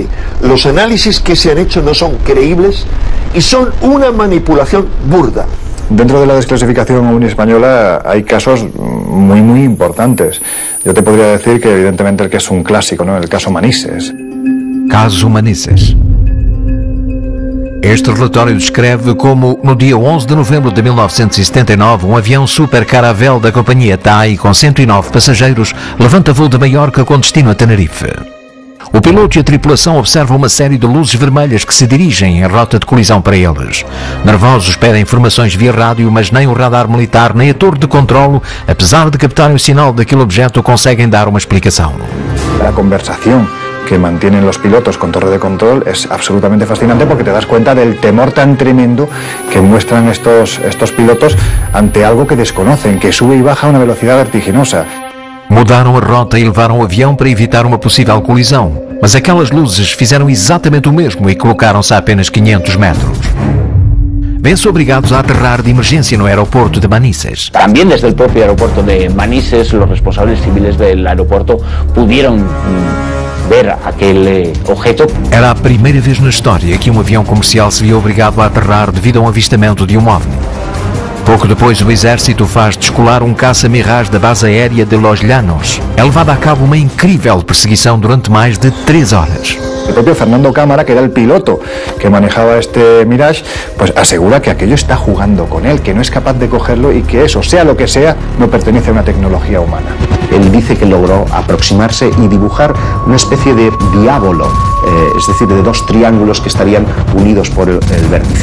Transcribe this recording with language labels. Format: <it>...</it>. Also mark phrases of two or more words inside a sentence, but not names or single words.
<es>Los análisis que se han hecho no son creíbles y son una manipulación burda. Dentro de la desclasificación OVNI española hay casos muy importantes. Yo te podría decir que evidentemente el que es un clásico, ¿no? El caso Manises. Caso Manises.</es> <pt>Este relatório descreve como, no dia 11 de novembro de 1979, um avião Super Caravelle da companhia TAI com 109 passageiros levanta voo de Maiorca com destino a Tenerife. O piloto e a tripulação observam uma série de luzes vermelhas que se dirigem em rota de colisão para eles. Nervosos pedem informações via rádio, mas nem o radar militar nem a torre de controlo, apesar de captarem o sinal daquele objeto, conseguem dar uma explicação.</pt> <es>A conversación que mantienen los pilotos con torre de control es absolutamente fascinante porque te das cuenta del temor tan tremendo que muestran estos pilotos ante algo que desconocen, que sube y baja a una velocidad vertiginosa.</es> <pt>Mudaram a rota e levaram o avião para evitar uma possível colisão, mas aquelas luzes fizeram exatamente o mesmo e colocaram-se a apenas 500 metros. Vêm-se obrigados a aterrar de emergência no aeropuerto de Manises.</pt> <es>También desde el propio aeropuerto de Manises, los responsables civiles del aeropuerto pudieron ver aquel objeto.</es> <pt>Era a primeira vez na história que um avião comercial se via obrigado a aterrar devido a um avistamento de um OVNI. Pouco depois, o exército faz descolar um caça-Mirage da base aérea de Los Llanos. É levada a cabo uma incrível perseguição durante mais de 3 horas.</pt> <es>El propio Fernando Cámara, que era el piloto que manejaba este Mirage, pues asegura que aquello está jugando con él, que no es capaz de cogerlo y que eso, sea lo que sea, no pertenece a una tecnología humana. Él dice que logró aproximarse y dibujar una especie de diábolo, es decir, de 2 triángulos que estarían unidos por el vértice.</es>